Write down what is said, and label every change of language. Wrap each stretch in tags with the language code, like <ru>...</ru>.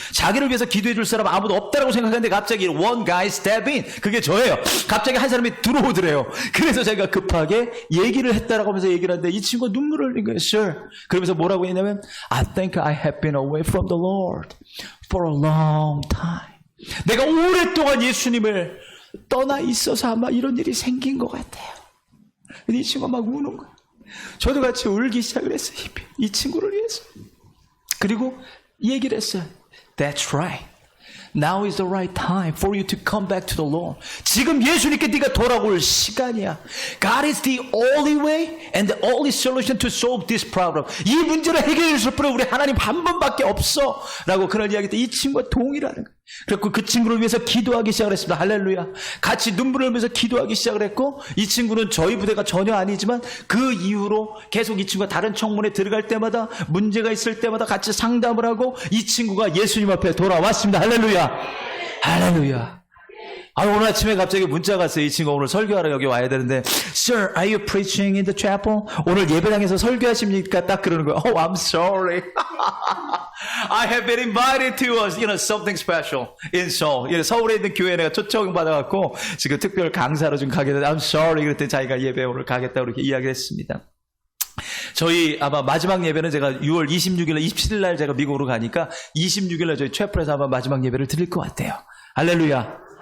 <ko>자기를 위해서 기도해 줄 사람 아무도 없다라고 생각했는데 갑자기</ko> <en>one guy step in.</en> <ko>그게 저예요. 갑자기 한 사람이 들어오더래요. 그래서 제가 급하게 얘기를 했다라고 하면서 얘기를 하는데 이 친구가 눈물을 흘린 거예요.</ko> <en>Sir.</en> <ko>그러면서 뭐라고 했냐면</ko> <en>I think I have been away from the Lord for a long time.</en> <ko>내가 오랫동안 예수님을 떠나 있어서 아마 이런 일이 생긴 것 같아요. 근데 이 친구가 막 우는 거예요. 저도 같이 울기 시작을 했어요. 이 친구를 위해서. 그리고 얘기를 했어요.</ko> <en>That's right. Now is the right time for you to come back to the Lord.</en> <ko>지금 예수님께 네가 돌아올 시간이야.</ko> <en>God is the only way and the only solution to solve this problem.</en> <ko>이 문제를 해결해 줄 분은 우리 하나님 한 분밖에 없어. 라고 그런 이야기 때 이 친구가 동의라는 거예요. 그래서 그 친구를 위해서 기도하기 시작을 했습니다. 할렐루야. 같이 눈물을 흘리면서 기도하기 시작을 했고 이 친구는 저희 부대가 전혀 아니지만 그 이후로 계속 이 친구가 다른 청문회 들어갈 때마다 문제가 있을 때마다 같이 상담을 하고 이 친구가 예수님 앞에 돌아왔습니다. 할렐루야. 할렐루야. 오늘 아침에 갑자기 문자가 왔어요. 이 친구가 오늘 설교하러 여기 와야 되는데</ko> <en>Sir, are you preaching in the chapel?</en> <ko>오늘 예배당에서 설교하십니까? 딱 그러는 거예요.</ko> <en>Oh, I'm sorry. I have been invited to something special in Seoul.</en> <ko>서울에 있는 교회에 내가 초청받아갖고 지금 특별 강사로 좀 가게 됐는데</ko> <en>I'm sorry.</en> <ko>그랬더니 자기가 예배 오늘 가겠다고 이렇게 이야기했습니다. 저희 아마 마지막 예배는 제가 6월 26일, 27일 날 제가 미국으로 가니까 26일 날 저희 채플에서 아마 마지막 예배를 드릴 것 같아요. 할렐루야.</ko>